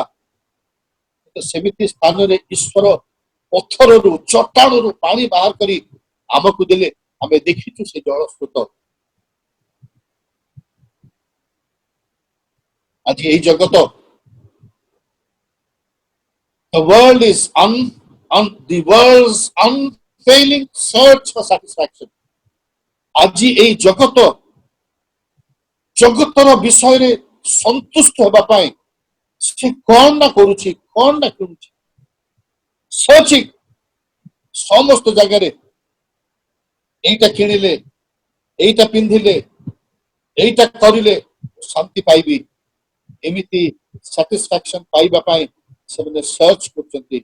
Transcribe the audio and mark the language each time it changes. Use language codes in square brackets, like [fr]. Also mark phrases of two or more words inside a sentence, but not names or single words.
[or] ସେମିତି ସ୍ଥାନରେ ଈଶ୍ୱର ପଥରରୁ ଚଟାଣରୁ ପାଣି ବାହାର କରି ଆମକୁ ଦେଲେ, ଆମେ ଦେଖିଛୁ ସେ ଜଳସ୍ରୋତ। ଆଜି ଏହି ଜଗତ, [en] the world is the world's unfailing search for satisfaction। [or] ଆଜି ଏହି ଜଗତର ବିଷୟରେ ସନ୍ତୁଷ୍ଟ ହେବା ପାଇଁ ସେ କଣ ନା କରୁଛି, କଣ ନା କିଣୁଛି, ସର୍ଚ୍ଚିଂ ସମସ୍ତ ଜାଗାରେ, এইটা କିଣିଲେ, এইটা ପିନ୍ଧିଲେ, এইটা କରିଲେ ଶାନ୍ତି ପାଇବି, ଏମିତି ସାଟିସ୍ଫାକ୍ସନ ପାଇବା ପାଇଁ ସେମାନେ ସର୍ଚ୍ଚ କରୁଛନ୍ତି।